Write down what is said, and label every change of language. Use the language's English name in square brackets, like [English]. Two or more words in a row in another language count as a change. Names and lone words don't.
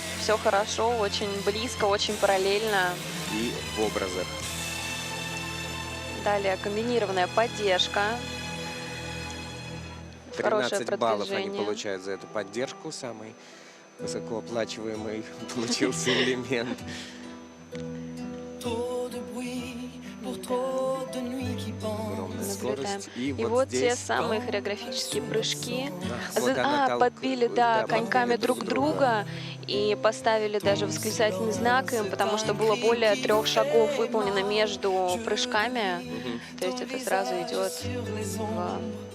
[Russian] Все хорошо, очень близко, очень параллельно. И в образах. Далее комбинированная поддержка. Хорошее 13 баллов они продвижение. получают за эту поддержку. Самый высокооплачиваемый получился элемент. [French] Trop de bruit pour trop de nuits qui pensent. [Russian] Огромная Наблюдаем. скорость. И вот те здесь самые хореографические прыжки. вот она Подбили, да, коньками друг друга и поставили даже восклицательный знак им, потому что было более 3 шагов выполнено между прыжками. То есть это сразу идет в...